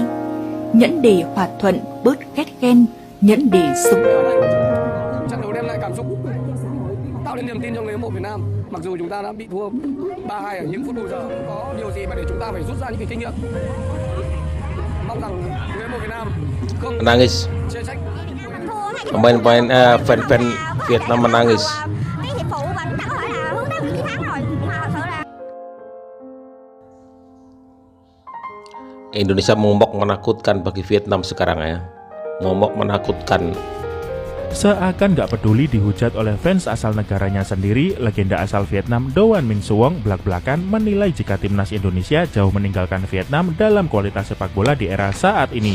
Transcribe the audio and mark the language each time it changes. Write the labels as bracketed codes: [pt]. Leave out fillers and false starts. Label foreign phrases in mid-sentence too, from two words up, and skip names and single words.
[vi] Nhẫn đề hòa thuận bớt ghét ghen, nhẫn đề sống. Trận đấu đem lại cảm xúc, tạo nên niềm tin cho người hâm mộ Việt Nam. Mặc dù chúng ta đã bị thua 3-2 ở những phút bù giờ, không có điều gì mà để chúng ta phải rút ra những cái kinh nghiệm. Mong rằng người hâm mộ Việt Nam không [id] Menangis, [vi] chê trách. [id] pemain-pemain fan-fan Vietnam menangis. [vi] cái hiệp phụ mà chúng ta có thể là hướng đến chiến thắng rồi, mà thật sự là [id] Indonesia momok menakutkan bagi Vietnam sekarang ya, momok menakutkan. Seakan nggak peduli dihujat oleh fans asal negaranya sendiri, legenda asal Vietnam Do Van Minh Suong belak-belakan menilai jika timnas Indonesia jauh meninggalkan Vietnam dalam kualitas sepak bola di era saat ini.